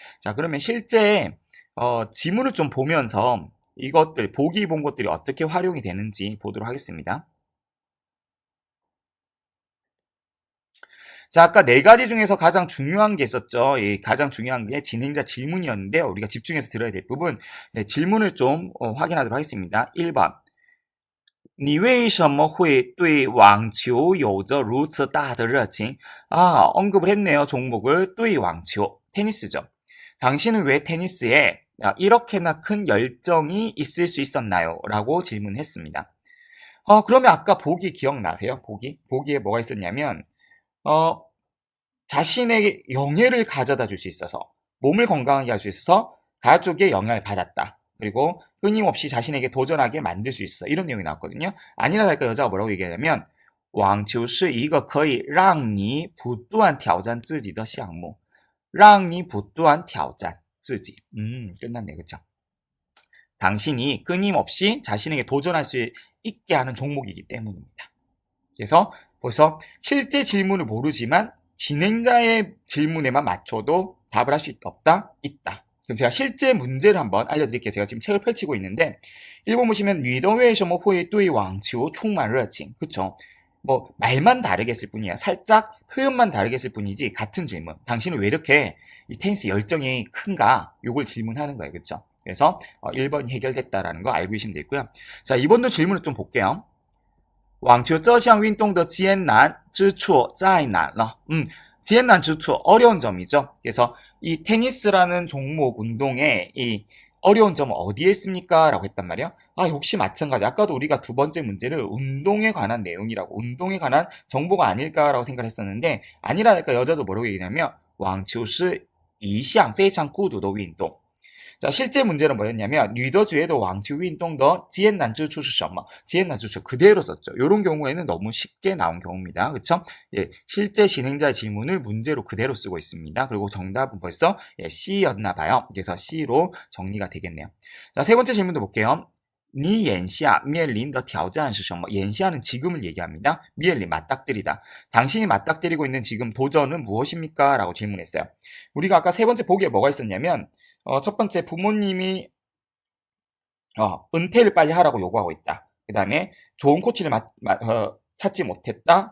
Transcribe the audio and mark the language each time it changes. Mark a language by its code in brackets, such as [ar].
[ko] 자, 그러면 실제 지문을 좀 보면서 이것들, 보기 본 것들이 어떻게 활용이 되는지 보도록 하겠습니다. 자, 아까 네 가지 중에서 가장 중요한 게 있었죠. 가장 중요한 게 진행자 질문이었는데요. 우리가 집중해서 들어야 될 부분, 질문을 좀 확인하도록 하겠습니다. 1번. [zh] 你为什么会对网球有着如此大的热情? [ko] 아, 언급을 했네요. 종목을 [zh] 对网球, [ko] 테니스죠. 당신은 왜 테니스에 이렇게나 큰 열정이 있을 수 있었나요? 라고 질문했습니다. 그러면 아까 보기 기억나세요? 보기에 뭐가 있었냐면, 자신에게 영예를 가져다 줄 수 있어서, 몸을 건강하게 할 수 있어서 가족의 영향을 받았다. 그리고 끊임없이 자신에게 도전하게 만들 수 있어. 이런 내용이 나왔거든요. 아니라 할까 여자가 뭐라고 얘기하냐면 [zh] 网球是一个可以让你不断挑战自己的项目让你不断挑战自己 [ko] 끝났네 그쵸? 당신이 끊임없이 자신에게 도전할 수 있게 하는 종목이기 때문입니다. 그래서 벌써 실제 질문을 모르지만 진행자의 질문에만 맞춰도 답을 할 수 없다? 있다. 그럼 제가 실제 문제를 한번 알려드릴게요. 제가 지금 책을 펼치고 있는데 1번 보시면 [zh] 你的为什么会对网球充满热情 [ko] 그쵸? 뭐 말만 다르겠을 뿐이야. 살짝 표현만 다르겠을 뿐이지 같은 질문. 당신은 왜 이렇게 이 테니스 열정이 큰가? 요걸 질문하는 거예요. 그쵸? 그래서 1번이 해결됐다라는 거 알고 계시면 되고요. 자, 2번도 질문을 좀 볼게요. [zh] 网球这项运动的艰难之处在哪呢? 艰难之处 [ko] 어려운 점이죠. 그래서 이 테니스라는 종목 운동의 이 어려운 점은 어디에 있습니까? 라고 했단 말이에요. 역시 마찬가지. 아까도 우리가 두 번째 문제를 운동에 관한 내용이라고, 운동에 관한 정보가 아닐까라고 생각을 했었는데, 아니라니까 여자도 뭐라고 얘기냐면, [zh] 网球是一项非常孤独的运动. [ko] 자, 실제 문제는 뭐였냐면, [zh] 女的觉得网球运动的艰难之处是什么? 艰难之处 [ko] 그대로 썼죠. 이런 경우에는 너무 쉽게 나온 경우입니다. 그쵸? 예, 실제 진행자의 질문을 문제로 그대로 쓰고 있습니다. 그리고 정답은 벌써 C였나 봐요. 그래서 C로 정리가 되겠네요. 자, 세 번째 질문도 볼게요. [zh] 你眼下面临的挑战是什么? [ko] 眼下는 지금을 얘기합니다. 面临 맞닥뜨리다. 당신이 맞닥뜨리고 있는 지금 도전은 무엇입니까? 라고 질문했어요. 우리가 아까 세 번째 보기에 뭐가 있었냐면 첫 번째 부모님이 은퇴를 빨리 하라고 요구하고 있다. 그 다음에 좋은 코치를 찾지 못했다.